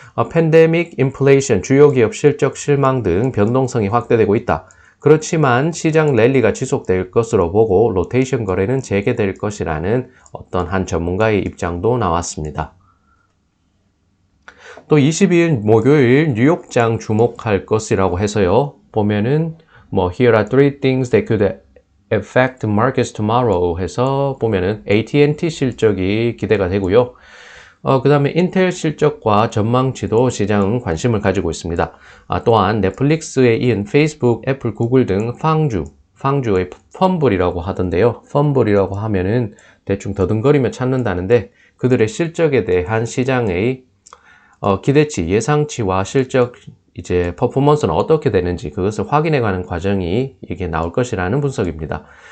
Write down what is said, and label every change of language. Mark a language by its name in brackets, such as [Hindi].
[Korean] 팬데믹, 인플레이션, 주요 기업 실적 실망 등 변동성이 확대되고 있다. 그렇지만 시장 랠리가 지속될 것으로 보고 로테이션 거래는 재개될 것이라는 어떤 한 전문가의 입장도 나왔습니다. 또 22일 목요일 뉴욕장 주목할 것이라고 해서요. 보면은 [English] Here are three things that could affect markets tomorrow [Korean] 해서 보면은 AT&T 실적이 기대가 되고요. 그 다음에 인텔 실적과 전망치도 시장은 관심을 가지고 있습니다. 또한 넷플릭스에 이은 페이스북, 애플, 구글 등 팡주의 펌블이라고 하던데요. 펌블이라고 하면은 대충 더듬거리며 찾는다는데 그들의 실적에 대한 시장의 기대치, 예상치와 실적 이제 퍼포먼스는 어떻게 되는지 그것을 확인해가는 과정이 이게 나올 것이라는 분석입니다.